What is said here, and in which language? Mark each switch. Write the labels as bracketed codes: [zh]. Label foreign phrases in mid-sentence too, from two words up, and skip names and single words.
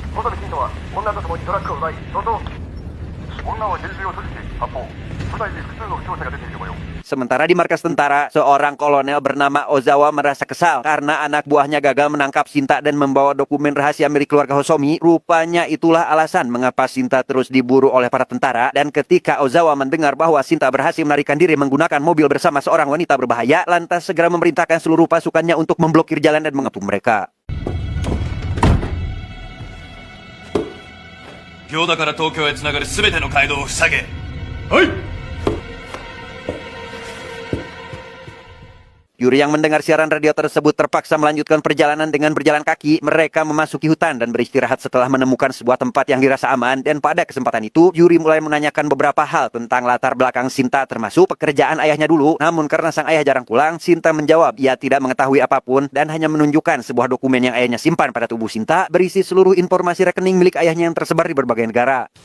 [id] Sementara di markas tentara, seorang kolonel bernama Ozawa merasa kesal karena anak buahnya gagal menangkap Sinta dan membawa dokumen rahasia milik keluarga Hosomi. Rupanya itulah alasan mengapa Sinta terus diburu oleh para tentara. Dan ketika Ozawa mendengar bahwa Sinta berhasil melarikan diri menggunakan mobil bersama seorang wanita berbahaya, lantas segera memerintahkan seluruh pasukannya untuk memblokir jalan dan mengepung mereka. [ja] 行田から東京へつながるすべての街道を塞げ。はい。 [id] Yuri yang mendengar siaran radio tersebut terpaksa melanjutkan perjalanan dengan berjalan kaki. Mereka memasuki hutan dan beristirahat setelah menemukan sebuah tempat yang dirasa aman. Dan pada kesempatan itu, Yuri mulai menanyakan beberapa hal tentang latar belakang Sinta termasuk pekerjaan ayahnya dulu. Namun karena sang ayah jarang pulang, Sinta menjawab ia tidak mengetahui apapun dan hanya menunjukkan sebuah dokumen yang ayahnya simpan pada tubuh Sinta berisi seluruh informasi rekening milik ayahnya yang tersebar di berbagai negara.